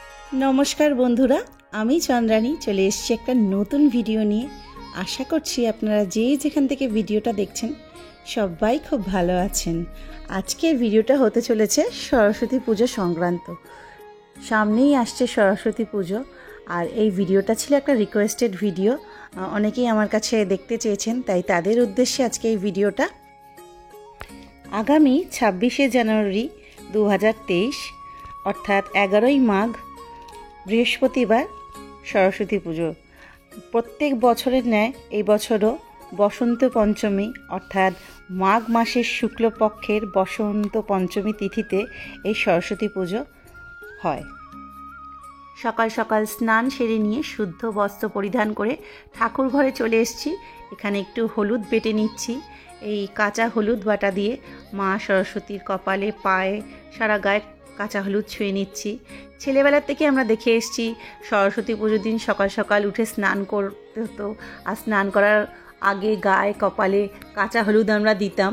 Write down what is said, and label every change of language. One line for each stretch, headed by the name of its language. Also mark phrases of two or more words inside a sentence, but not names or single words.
Bangla: নমস্কার বন্ধুরা আমি চন্দ্রানী চলে এসেছি একটা নতুন ভিডিও নিয়ে। আশা করছি আপনারা যে যেখান থেকে ভিডিওটা দেখছেন সবাই খুব ভালো আছেন। আজকের ভিডিওটা হতে চলেছে সরস্বতী পুজো সংক্রান্ত। সামনেই আসছে সরস্বতী পুজো আর এই ভিডিওটা ছিল একটা রিকোয়েস্টেড ভিডিও। অনেকেই আমার কাছে দেখতে চেয়েছেন, তাই তাদের উদ্দেশ্যে আজকে এই ভিডিওটা। আগামী 26শে জানুয়ারি 2023 অর্থাৎ 11ই মাঘ বৃহস্পতিবার সরস্বতী পুজো। প্রত্যেক বছরের ন্যায় এই বছরও বসন্ত পঞ্চমী অর্থাৎ মাঘ মাসের শুক্লপক্ষের বসন্ত পঞ্চমী তিথিতে এই সরস্বতী পুজো হয়। সকাল সকাল স্নান সেরে নিয়ে শুদ্ধ বস্ত্র পরিধান করে ঠাকুর ঘরে চলে এসেছি। এখানে একটু হলুদ বেটে নিচ্ছি। এই কাঁচা হলুদ বাটা দিয়ে মা সরস্বতীর কপালে পায়ে সারা গায়ে কাঁচা হলুদ ছুঁয়ে নিচ্ছি। ছেলেবেলা থেকে আমরা দেখে এসেছি সরস্বতী পুজোর দিন সকাল সকাল উঠে স্নান করতে হতো, আর স্নান করার আগে গায়ে কপালে কাঁচা হলুদ আমরা দিতাম।